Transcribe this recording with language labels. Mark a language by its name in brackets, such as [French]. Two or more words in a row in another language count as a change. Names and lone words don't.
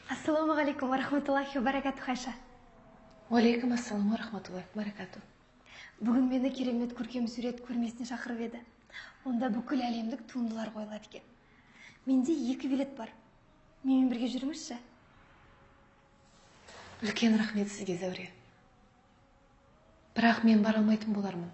[Arabic] السلام عليكم ورحمة الله وبركاته, Хайша. عليكم السلام ورحمة الله وبركاته. [Kazakh] Бүгін мені керемет көркем сурет көрмесіне шақырып еді. Онда бүкіл әлемдік туындылар қойылады екен. Менде 2 билет бар. Менімен бірге жүріңізші. Үлкен рахмет сізге, Зәуре. Бірақ мен бара алмайтын болармын.